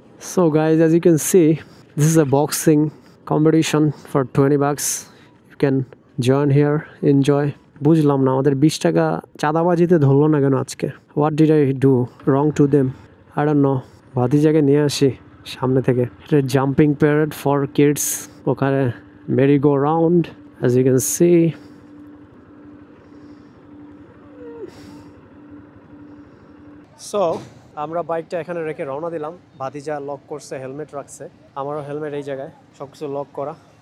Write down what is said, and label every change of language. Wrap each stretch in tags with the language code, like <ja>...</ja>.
<en>So guys, as you can see, this is a boxing competition for 20 bucks. You can join here, enjoy.</en> <bn>বুঝলাম না আমাদের 20 টাকা চাঁদাবাজিতে ধরলো না কেন আজকে।</bn> <en>What did I do wrong to them? I don't know.</en> <bn>ভাতিজাকে নিয়ে আসি সামনে থেকে। এটা</bn> <en>jumping parade for kids,</en> <bn>ওখানে Mary go round,</bn> <en>as you can see.</en> <bn>So আমরা বাইকটা এখানে রেখে রওনা দিলাম। ভাতিজা লক করছে, হেলমেট রাখছে, আমারও হেলমেট এই জায়গায়, সব কিছু লক করা।</bn>